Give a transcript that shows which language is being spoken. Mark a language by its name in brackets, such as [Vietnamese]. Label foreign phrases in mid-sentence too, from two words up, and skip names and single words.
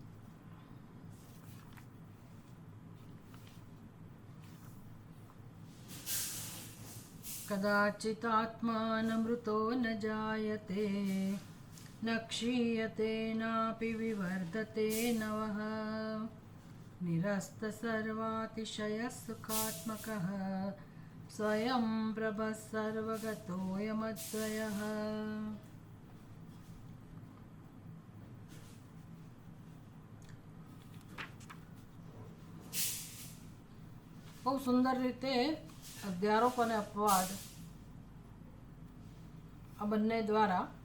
[Sanskrit] कदाचिदात्मानमृतो न जायते न क्षीयते नापि विवर्धते नवः निरस्तसर्वातिशयसुखात्मकः स्वयं प्रभः सर्वगतोऽयमद्वयः। [Gujarati] બહુ સુંદર રીતે અધ્યારોપ અને અપવાદ આ બંને દ્વારા